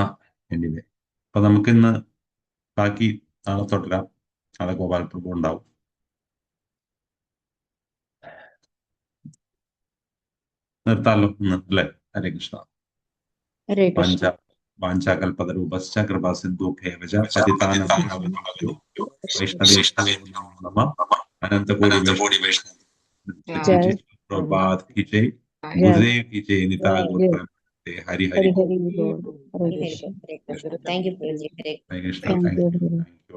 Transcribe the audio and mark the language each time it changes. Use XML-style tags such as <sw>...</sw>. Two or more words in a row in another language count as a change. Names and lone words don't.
<ml>എനിവേ, അപ്പൊ നമുക്കിന്ന് ബാക്കി നാളെ തുടരാം. നാളെ ഗോപാൽ പ്രഭു ഉണ്ടാവും. നിർത്താലോ ഇന്ന്, അല്ലെ? ഹരേ കൃഷ്ണ.</ml> <sa>വാഞ്ചാകൽപതരൂപശ്ച കൃപാ സിന്ധുഭ്യേവ ച പതിതാനാം പാവനേഭ്യോ വൈഷ്ണവേഭ്യോ നമഃ.</sa> <hi>अनंतकोटि वैष्णव प्रभात की जय, गुरुदेव की जय,</hi> <bn>নিতাই গৌর প্রেমানন্দে।</bn> <hi>हरि हरि</hi> <ml>ഹരി ഹരി.</ml> <en>thank you. कृष्ण। thank you.</en>